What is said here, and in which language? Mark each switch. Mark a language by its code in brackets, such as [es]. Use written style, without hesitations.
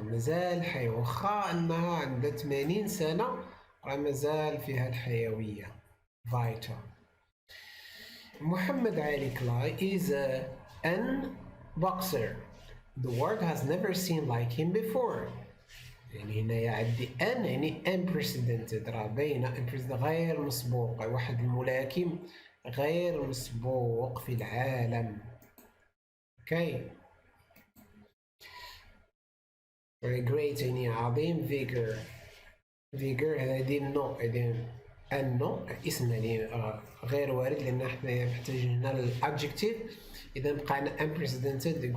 [ar] مازال حي واخا انها عندها 80 سنة راه مازال فيها الحيوية. vital. [en] محمد علي كلاي is an boxer. The world has never seen like him before. [ar] يعني هنايا عندي ان يعني unprecedented راه باينة unprecedented غير مسبوق. واحد الملاكم غير مسبوق في العالم. [en] Okay. Very great [ar] يعني عظيم. vigor هذا ديال النو اسم يعني غير وارد لأن حنا محتاجين هنا الادجكتيف. إذا بقى عندنا unprecedented.